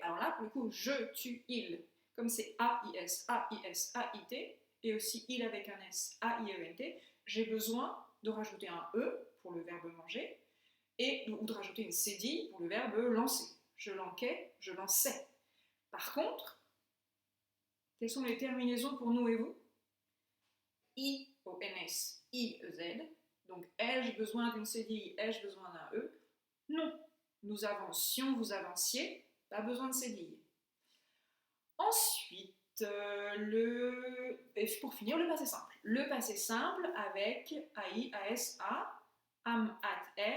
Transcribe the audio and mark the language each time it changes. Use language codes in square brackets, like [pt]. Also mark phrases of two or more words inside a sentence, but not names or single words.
[fr] Alors là, pour le coup, je, tu, il, comme c'est A-I-S, A-I-S, A-I-T, et aussi il avec un S, A-I-E-N-T, j'ai besoin de rajouter un E pour le verbe manger, ou de rajouter une cédille pour le verbe lancer. Je lanquais, je lançais. Par contre, quelles sont les terminaisons pour nous et vous? I-O-N-S, I-E-Z. Donc, ai-je besoin d'une cédille, ai-je besoin d'un E? Non. Nous avancions, vous avanciez, pas besoin de cédille. Ensuite, pour finir, le passé simple. Le passé simple avec AI, AS, A, AM, AT, R.